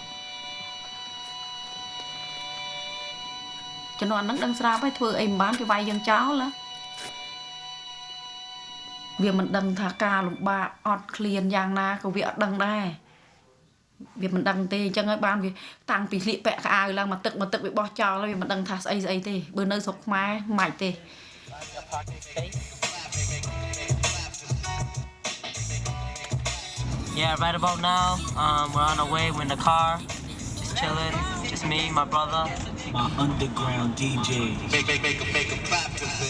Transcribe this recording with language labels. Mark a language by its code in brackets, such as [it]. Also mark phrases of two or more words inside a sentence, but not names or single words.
[km] ជំនាន់ហ្នឹងដឹងស្រាប់ហើយធ្វើអីមិនបានគេវាយយើងចោលណាវាមិនដឹងថាការលំបាកអត់ឃ្លានយ៉ាងណាក៏វាអត់ដឹងដែរវាមិនដឹងទេអញ្ចឹងហើយបានវាតាំងពីស្លៀកពាក់ខោអាវឡើងមកទឹកវាបោះចោលហើយវាមិនដឹងថាស្អីទេបើនៅស្រុកខ្មែរមិនទេ [en] Yeah, right about now, we're on our way. We're in the car, just chilling, just me, my brother. My underground DJ. Make a clap for this.